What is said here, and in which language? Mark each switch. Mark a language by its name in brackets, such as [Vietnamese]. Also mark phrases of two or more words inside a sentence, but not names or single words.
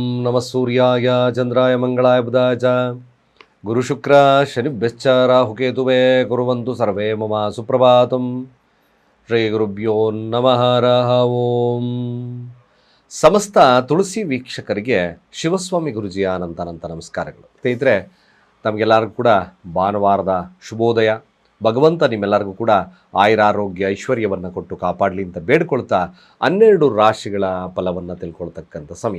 [Sanskrit] ನಮಃ ಸೂರ್ಯಾಯ ಚಂದ್ರಾಯ ಮಂಗಳಾಯ ಬುಧಾಯ ಚ ಗುರುಶುಕ್ರ ಶನಿಭ್ಯಶ್ಚ ರಾಹುಕೇತುವೇ ಕುರ್ವಂತು ಸರ್ವೇ ಮಮ ಸುಪ್ರಭಾತಂ. ಶ್ರೀ ಗುರುಭ್ಯೋ ನಮಃ ಹರಃ ಓಂ. [Kannada] ಸಮಸ್ತ ತುಳಸಿ ವೀಕ್ಷಕರಿಗೆ ಶಿವಸ್ವಾಮಿ ಗುರುಜಿಯ ಅನಂತ ನಮಸ್ಕಾರಗಳು. ಸ್ನೇಹಿತರೆ, ತಮಗೆಲ್ಲರಿಗೂ ಕೂಡ ಭಾನುವಾರದ ಶುಭೋದಯ. ಭಗವಂತ ನಿಮ್ಮೆಲ್ಲರಿಗೂ ಕೂಡ ಆಯುರಾರೋಗ್ಯ ಐಶ್ವರ್ಯವನ್ನು ಕೊಟ್ಟು ಕಾಪಾಡಲಿ ಅಂತ ಬೇಡ್ಕೊಳ್ತಾ 12 ರಾಶಿಗಳ ಫಲವನ್ನು ತಿಳ್ಕೊಳ್ತಕ್ಕಂಥ ಸಮಯ.